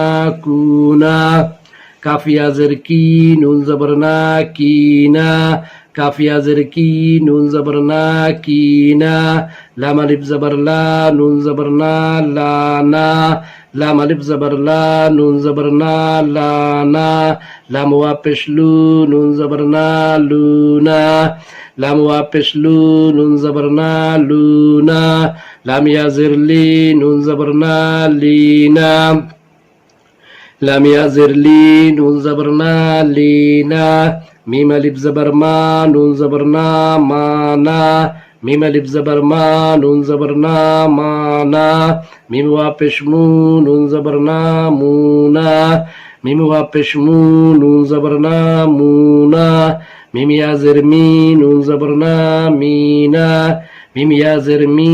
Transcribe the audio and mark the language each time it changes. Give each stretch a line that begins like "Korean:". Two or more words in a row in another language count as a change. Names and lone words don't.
Urdu: کونا کاف یا زر کی نون زبر نا کینا کاف یا زر کی نون زبر نا کینا لام الف زبر لا نون زبر نا لانا لام الف زبر لا نون زبر نا لانا لام وا پیش لو نون زبر نا لونا لام وا پیش لو نون زبر نا لونا لام یا زر لی نون زبر نا لینا لام یا زر لی نون زبر نا لینا میم الف زبر ما نون زبر نا مانا میم الف زبر ما نون زبر نا مانا میم وا پیش مو نون زبر نا مونا میم وا پیش مو نون زبر نا مونا میم یا زر می نون زبر نا مینا میم یا زر می